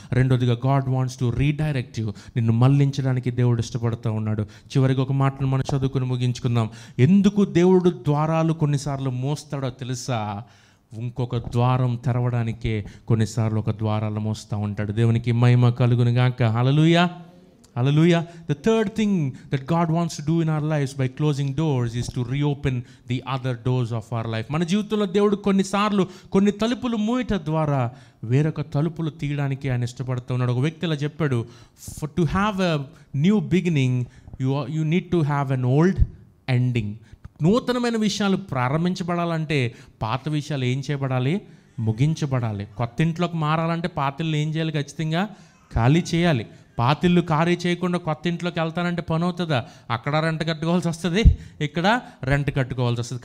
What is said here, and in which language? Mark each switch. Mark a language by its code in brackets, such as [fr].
[te] రెండోదిగా [en] God wants to redirect you. [te] నిన్ను మళ్లించడానికి దేవుడు ఇష్టపడుతూ ఉన్నాడు. చివరికి ఒక మాటను మనం చదువుకుని ముగించుకుందాం. ఎందుకు దేవుడు ద్వారాలు కొన్నిసార్లు మోస్తాడో తెలుసా? ఇంకొక ద్వారం తెరవడానికే కొన్నిసార్లు ఒక ద్వారాలు మోస్తూ ఉంటాడు. దేవునికి మహిమ కలుగును గాక. హల్లెలూయా. Hallelujah. [en] The third thing that God wants to do in our lives by closing doors is to reopen the other doors of our life. [te] మన జీవితంలో దేవుడు కొన్నిసార్లు కొన్ని తలుపులు మూయట ద్వారా వేరొక తలుపులు తీయడానికి ఆయన ఇష్టపడుతూ ఉన్నాడు. ఒక వ్యక్తి ఇలా చెప్పాడు, [en] for to have a new beginning you need to have an old ending. [te] నూతనమైన విషయాలు ప్రారంభించబడాలంటే పాత విషయాలు ఏం చేయబడాలి? ముగించబడాలి. కొత్త ఇంట్లోకి మారాలంటే పాతల్ని ఏం చేయాలి? ఖచ్చితంగా ఖాళీ చేయాలి. పాతిళ్ళు ఖాళీ చేయకుండా కొత్త ఇంట్లోకి వెళ్తానంటే పని అవుతుందా? అక్కడ రెంట్ కట్టుకోవాల్సి వస్తుంది, ఇక్కడ రెంట్ కట్టుకోవాల్సి వస్తుంది.